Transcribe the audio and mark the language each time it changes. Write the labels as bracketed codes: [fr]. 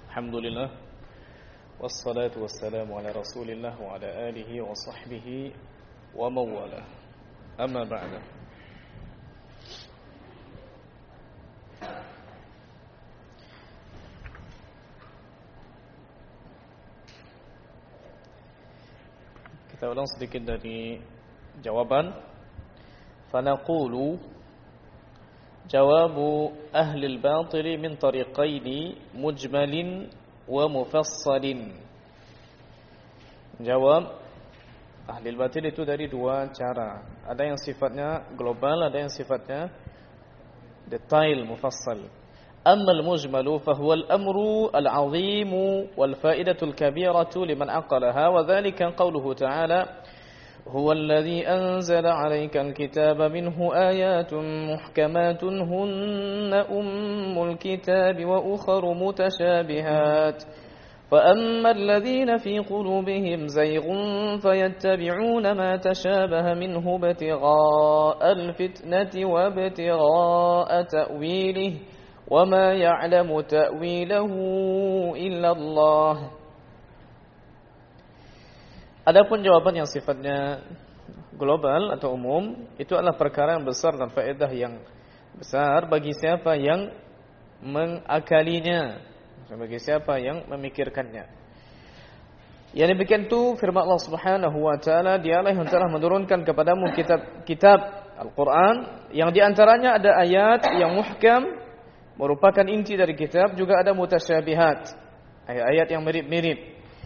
[ar] الحمد لله والصلاة والسلام على رسول الله وعلى آله وصحبه ومواله أما بعد [id] kita ulang sedikit dari jawaban. [ar] فنقول جواب أهل الباطل من طريقين مجمل ومفصل. [id] Jawab [ar] أهل الباطل [id] itu dari dua cara. Ada yang sifatnya global, ada yang sifatnya detail, مفصل. [ar] أما المجمل فهو الأمر العظيم والفائدة الكبيرة لمن عقلها وذلك قوله تعالى هو الذي أنزل عليك الكتاب منه آيات محكمات هن أم الكتاب وأخر متشابهات فأما الذين في قلوبهم زيغ فيتبعون ما تشابه منه ابتغاء الفتنة وابتغاء تأويله وما يعلم تأويله إلا الله. [id] Adapun jawaban yang sifatnya global atau umum, itu adalah perkara yang besar dan faedah yang besar bagi siapa yang mengakalinya, bagi siapa yang memikirkannya. Yang demikian itu firman Allah Subhanahu wa taala, dialah yang telah menurunkan kepadamu kitab-kitab Al-Qur'an yang di antaranya ada ayat yang muhkam merupakan inti dari kitab, juga ada mutasyabihat, ayat-ayat yang mirip-mirip.